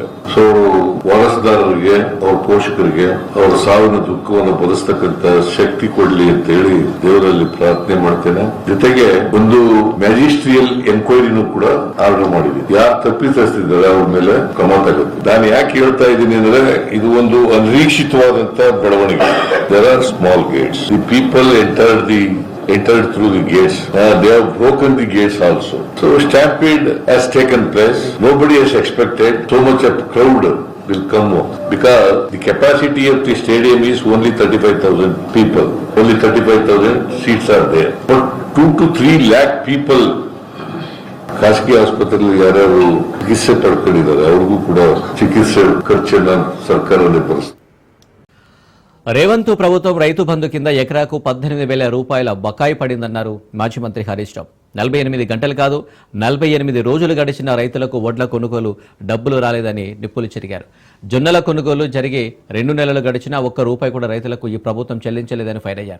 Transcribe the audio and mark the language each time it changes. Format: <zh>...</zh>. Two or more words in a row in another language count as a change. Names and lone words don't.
<kn>ಸೊ ವಾರಸುದಾರರಿಗೆ, ಅವರ ಪೋಷಕರಿಗೆ ಅವರ ಸಾವಿನ ದುಃಖವನ್ನು ಭರಿಸ್ತಕ್ಕಂತ ಶಕ್ತಿ ಕೊಡ್ಲಿ ಅಂತ ಹೇಳಿ ದೇವರಲ್ಲಿ ಪ್ರಾರ್ಥನೆ ಮಾಡ್ತೇನೆ. ಜೊತೆಗೆ ಒಂದು</kn> <en>magisterial enquiry</en> <kn>ಕೂಡ ಆರ್ಡರ್ ಮಾಡಿದೆ. ಯಾರು ತಪ್ಪಿತಸ್ಥರಿದ್ದಾರೆ ಅವ್ರ ಮೇಲೆ ಕ್ರಮ ತಗುತ್ತೆ. ನಾನು ಯಾಕೆ ಹೇಳ್ತಾ ಇದ್ದೀನಿ ಅಂದ್ರೆ ಇದು ಒಂದು ಅನಿರೀಕ್ಷಿತವಾದಂತ ಬೆಳವಣಿಗೆ.</kn> <en>There are small gates. The people entered through the gates. They have broken the gates also. So stampede has taken place. Nobody has expected so much of crowd will come because the capacity of the stadium is only 35,000 people. Only 35,000 seats are there. But 2 to 3 lakh people</en> <kn>ಖಾಸಗಿ ಆಸ್ಪತ್ರೆಯಲ್ಲಿ ಯಾರ್ಯಾರು ಚಿಕಿತ್ಸೆ ಪಡ್ಕೊಂಡಿದ್ದಾರೆ ಅವ್ರಿಗೂ ಕೂಡ ಚಿಕಿತ್ಸೆ ಖರ್ಚನ್ನ ಸರ್ಕಾರನೇ ಭರಿಸ್ತದೆ.</kn> <te>రేవంత్ ప్రభుత్వం రైతు బంధు కింద ఎకరాకు 18,000 రూపాయల బకాయి పడిందన్నారు మాజీ మంత్రి హరీష్ రావు. 48 గంటలు కాదు 48 రోజులు గడిచిన రైతులకు వడ్ల కొనుగోలు డబ్బులు రాలేదని నిప్పులు చెరిగారు. జొన్నల కొనుగోలు జరిగి 2 నెలలు గడిచినా ఒక్క రూపాయి కూడా రైతులకు ఈ ప్రభుత్వం చెల్లించలేదని ఫైర్ అయ్యారు.</te>